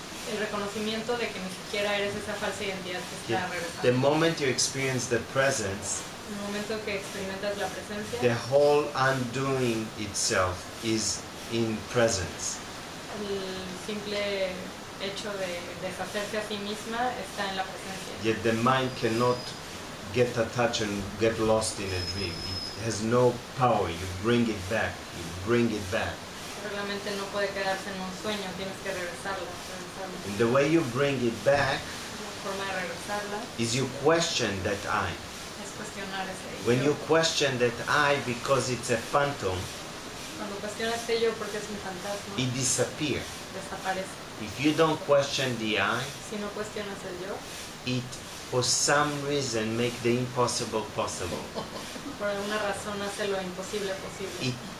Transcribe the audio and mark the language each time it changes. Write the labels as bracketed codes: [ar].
[es] el reconocimiento de que ni siquiera eres esa falsa identidad que está [en] The [es] regresando. [en] moment you experience the presence, [es] En el momento que experimentas la presencia, [en] the whole undoing itself is in presence. [es] el simple hecho de deshacerse a sí misma está en la presencia. [en] Yet the mind cannot get attached and get lost in a dream. It has no power. You bring it back. You bring it back. [es] Pero la mente no puede quedarse en un sueño, tienes que regresarla. [en] And the way you bring it back [es] La forma de regresarla [en] is you question that I. [es] es cuestionar ese [en] When [es] yo. [en] you question that I because it's a phantom, [es] Cuando cuestionas ese yo porque es un fantasma, [en] it disappears. [es] desaparece. [en] If you don't question the I, [es] Si no cuestionas el yo, [en] it for some reason make the impossible possible. [es] por alguna razón hace lo imposible posible.